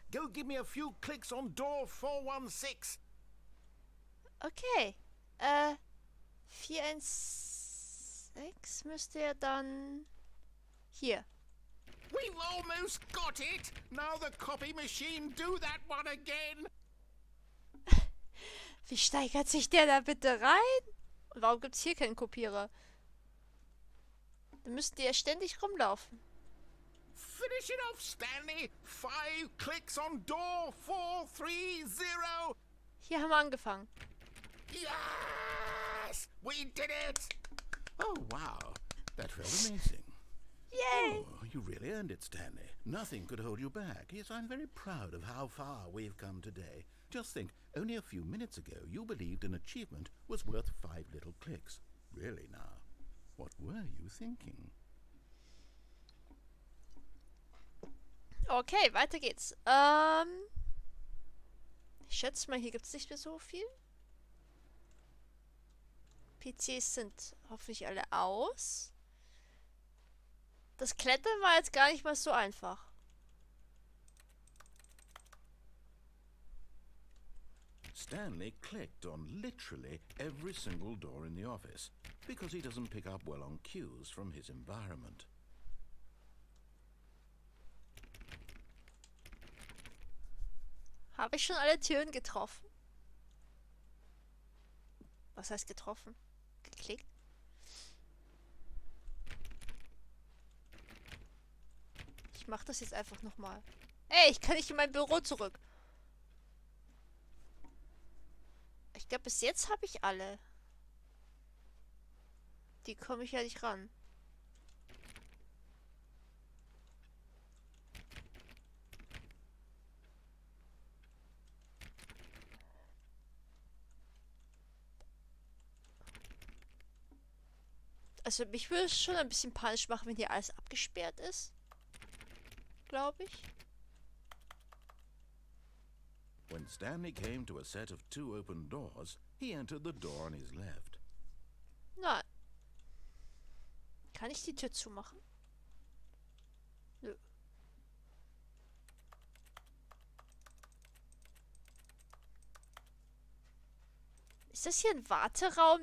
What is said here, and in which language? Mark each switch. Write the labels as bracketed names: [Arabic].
[English] Go give me a few clicks on door 416. [German] Okay. 416 müsste er dann... Hier. [English] We've almost got it! Now the copy machine, do that one again! [German] Wie steigert sich der da bitte rein? Und warum gibt es hier keinen Kopierer? Dann müssten die ja ständig rumlaufen. [English] Finish it off, Stanley! 5 clicks on door 430! [German] Hier haben wir angefangen. [English] Yes! We did it! Oh, wow. That felt amazing. Yay! Oh, you really earned it, Stanley. Nothing could hold you back. Yes, I'm very proud of how far we've come today. Just think, only a few minutes ago you believed an achievement was worth 5 little clicks. Really now, what were you thinking? [German] Okay, weiter geht's. Ich schätze mal, hier gibt es nicht mehr so viel. PCs sind hoffentlich alle aus. Das Klettern war jetzt gar nicht mal so einfach. [English] Stanley clicked on literally every single door in the office because he doesn't pick up well on cues from his environment. [German] Habe ich schon alle Türen getroffen? Was heißt getroffen? Geklickt? Ich mach das jetzt einfach nochmal. Ey, ich kann nicht in mein Büro zurück. Ich glaube, bis jetzt habe ich alle. Die komme ich ja nicht ran. Also mich würde es schon ein bisschen panisch machen, wenn hier alles abgesperrt ist. Glaube ich. [English] When Stanley came to a set of 2 open doors, he entered the door on his left. [German] Nein. Kann ich die Tür zumachen? Nö. Ist das hier ein Warteraum?